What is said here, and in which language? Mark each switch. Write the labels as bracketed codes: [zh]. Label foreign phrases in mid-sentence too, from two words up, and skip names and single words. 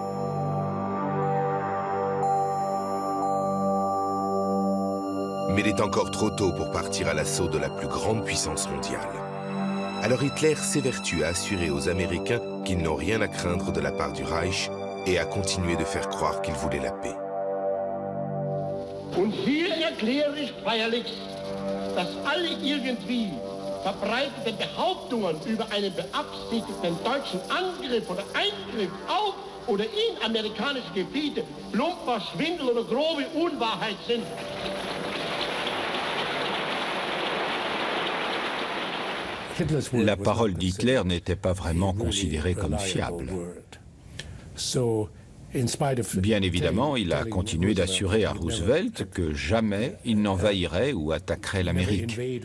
[fr] Mais il est encore trop tôt pour partir à l'assaut de la plus grande puissance mondiale. Alors Hitler s'évertue à assurer aux Américains qu'ils n'ont rien à craindre de la part du Reich et à continuer de faire croire qu'il voulait la paix. [de] Und hier erkläre ich feierlich, dass alle irgendwie verbreiteten Behauptungen über einen beabsichtigten deutschen Angriff oder Eingriff auf oder in amerikanische Gebiete plumper Schwindel oder grobe Unwahrheit sind. [fr] La parole d'Hitler n'était pas vraiment considérée comme fiable. Bien évidemment, il a continué d'assurer à Roosevelt que jamais il n'envahirait ou attaquerait l'Amérique.